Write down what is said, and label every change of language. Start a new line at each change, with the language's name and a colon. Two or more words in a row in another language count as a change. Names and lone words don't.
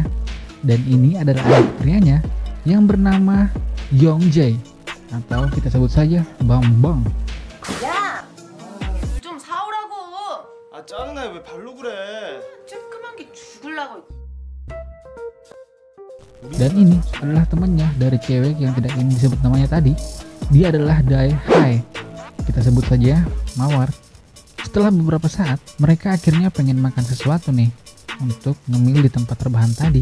Indonesian: Dan ini adalah adik prianya yang bernama Yongjae, atau kita sebut saja Bambang.
Korean: 야! 물 좀 사오라고! 아 짜증나 왜 발로 그래? 쬐끔한 게 죽을라고.
Indonesian: Dan ini adalah temannya dari cewek yang tidak ingin disebut namanya tadi. Dia adalah Dae Hae, kita sebut saja Mawar. Setelah beberapa saat, mereka akhirnya pengen makan sesuatu nih untuk ngemil di tempat rebahan tadi.